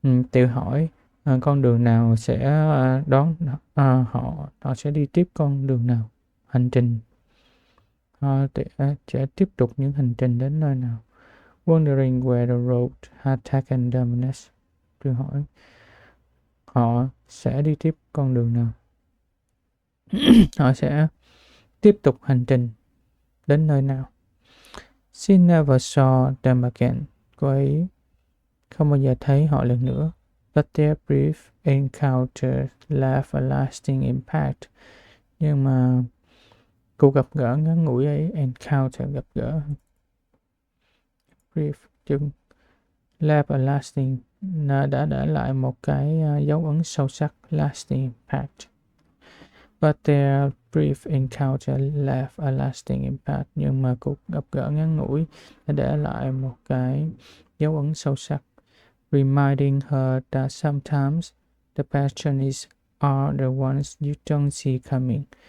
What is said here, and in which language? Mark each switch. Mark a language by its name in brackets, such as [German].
[Vietnamese] Tự hỏi con đường nào sẽ đón họ sẽ đi tiếp con đường nào, hành trình sẽ tiếp tục những hành trình đến nơi nào. [English] Wondering where the road had taken them next. [Vietnamese] tự hỏi họ sẽ đi tiếp con đường nào. Họ sẽ tiếp tục hành trình đến nơi nào. [English] She never saw them again. [Vietnamese] Cô ấy không bao giờ thấy họ lần nữa. [English] But their brief encounter left a lasting impact. [Vietnamese] Nhưng mà cuộc gặp gỡ ngắn ngủi ấy, encounter gặp gỡ, brief chừng [English] left a lasting [Vietnamese] đã để lại một cái dấu ấn sâu sắc, [English] lasting impact. But their brief encounter left a lasting impact. [Vietnamese] Nhưng mà cuộc gặp gỡ ngắn ngủi đã để lại một cái dấu ấn sâu sắc. [English] Reminding her that sometimes the passions are the ones you don't see coming.